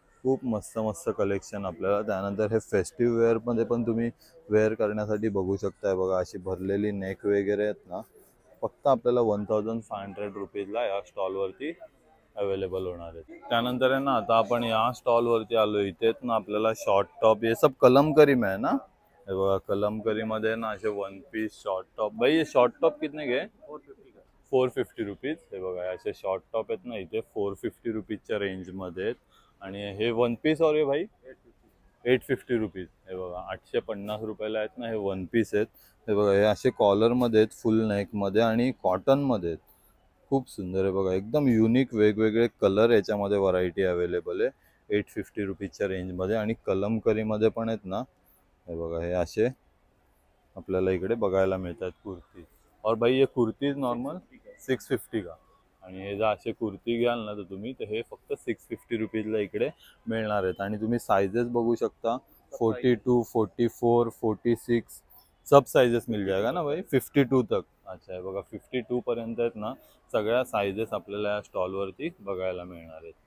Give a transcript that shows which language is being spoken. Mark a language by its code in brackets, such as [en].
[mr] खूप मस्त मस्त कलेक्शन आपल्याला. त्यानंतर हे फेस्टिव्ह वेअरमध्ये पण तुम्ही वेअर करण्यासाठी बघू शकताय. बघा अशी भरलेली नेक वगैरे आहेत ना, फक्त आपल्याला 1500 रुपीजला या स्टॉलवरती अवेलेबल होणार आहेत. त्यानंतर आहे ना आता आपण या स्टॉलवरती आलो. इथेच ना आपल्याला शॉर्ट टॉप हे [hi] सब कलमकरी में है ना. [mr] हे बघा कलमकरी मध्ये ना असे 1 पीस शॉर्ट टॉप. [hi] भाई ये शॉर्ट टॉप कितने के 450 रुपीज. [mr] हे बघा असे शॉर्ट टॉप आहेत ना इथे 450 रुपीजच्या रेंजमध्ये आहेत. आणि हे 1 पीस [hi] और हे भाई 850 रुपीज. [mr] हे बघा 850 रुपयाला आहेत ना हे 1 पीस आहेत. हे बघा हे असे कॉलरमध्ये आहेत, फुल नेकमध्ये आणि कॉटनमध्ये आहेत. खूप सुंदर आहे बघा, एकदम युनिक वेगवेगळे कलर याच्यामध्ये व्हरायटी अवेलेबल आहे 850 रुपीजच्या रेंजमध्ये. आणि कलमकरीमध्ये पण आहेत ना. हे बघा हे असे आपल्याला इकडे बघायला मिळतात कुर्ती. [hi] और भाई ये कुर्तीज नॉर्मल 650 का. [mr] आणि हे जर असे कुर्ती घ्याल ना तर तुम्ही तर हे फक्त 650 रुपीजला इकडे मिळणार आहेत. आणि तुम्ही साइजेस बघू शकता 42, 44, 46 [hi] सब साइजेस मिल जाएगा ना भाई 52 तक. [mr] अच्छा आहे बघा 52 पर्यंत आहेत ना सगळ्या साइजेस आपल्याला या स्टॉलवरती बघायला मिळणार आहेत.